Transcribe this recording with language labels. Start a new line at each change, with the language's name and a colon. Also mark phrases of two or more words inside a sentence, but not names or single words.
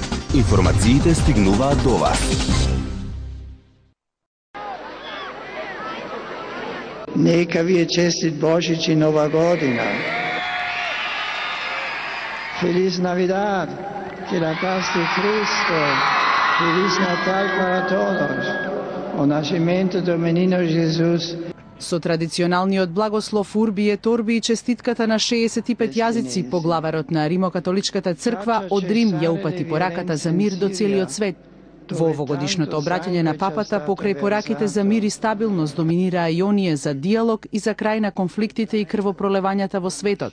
Macedonian: Информациите стигнуваат до вас. Нека ви е честит Божич и Нова година.
Spanish: Feliz Navidad, que la paz de Cristo,
Portuguese: Feliz Natal para todos, o nascimento do menino Jesus.
Macedonian: Со традиционалниот благослов Урби et Орби и честитката на 65 јазици, поглаварот на Римокатоличката црква од Рим ја упати пораката за мир до целиот свет. Во овогодишното обраќање на папата покрај пораките за мир и стабилност доминираа и оние за диалог и за крај на конфликтите и крвопролевањата во светот.